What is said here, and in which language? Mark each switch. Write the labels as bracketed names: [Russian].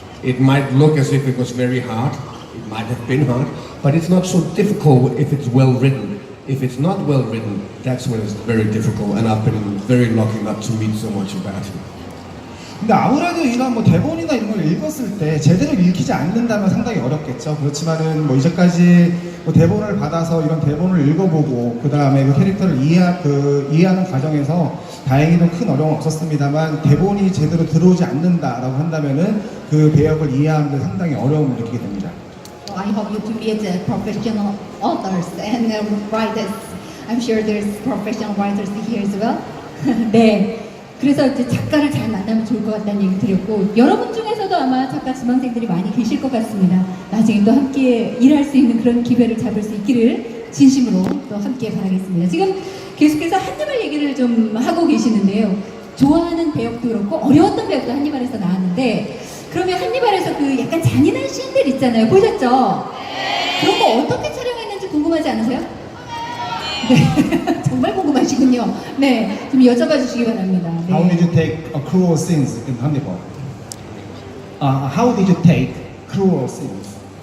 [English] It might look as if it was very hard. It might have been hard, but it's not so difficult if it's well written. If it's not well written, that's when it's very difficult. And I've been very lucky not to meet so much of that. [Korean] 근데 아무래도 이런 뭐 대본이나 이런 걸 읽었을 때 제대로 읽히지 않는다면 상당히 어렵겠죠. 그렇지만은 뭐 이제까지 뭐 대본을 받아서 이런 대본을 읽어보고 그 다음에 그 캐릭터를 이해하는 과정에서 다행히도 큰 어려움은 없었습니다만 대본이 제대로 들어오지 않는다라고 한다면은 그 배역을 이해하는데 상당히 어려움을 느끼게 됩니다. [English] I hope you to meet professional authors and writers. I'm sure there's professional writers here as well. [Korean] 네. 그래서 이제 작가를 잘 만나면 좋을 것 같다는 얘기 드렸고 여러분 중에서도 아마 작가 지망생들이 많이 계실 것 같습니다. 나중에 또 함께 일할 수 있는 그런 기회를 잡을 수 있기를 진심으로 또 함께 바라겠습니다. 지금 계속해서 한니발 얘기를 좀 하고 계시는데요. 좋아하는 배역도 그렇고 어려웠던 배역도 한니발에서 나왔는데 그러면 한니발에서 그 약간 잔인한 씬들 있잖아요. 보셨죠? 그런 거 어떻게 촬영했는지 궁금하지 않으세요? 네, 정말 궁금하시군요. 네, 좀 여쭤봐 주시기 바랍니다. 네. [English] How did you take cruel scenes in Hannibal? How did you take cruel scenes?